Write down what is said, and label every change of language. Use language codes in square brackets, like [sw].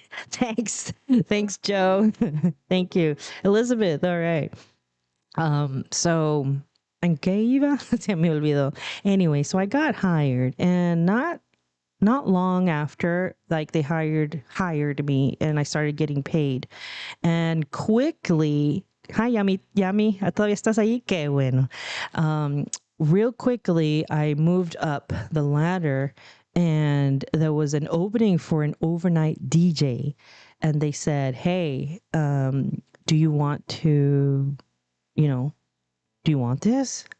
[en] Thanks. Thanks, Joe. Thank you. Elizabeth, all right. [es] So, ¿en qué iba? Se me olvidó. [en] Anyway, so I got hired and not long after, like they hired me and I started getting paid. And quickly, hi Yami, Yami, [es] ¿todavía estás ahí? Qué bueno. [en] Real quickly, I moved up the ladder and there was an opening for an overnight DJ. And they said, hey, do you want to, do you want this?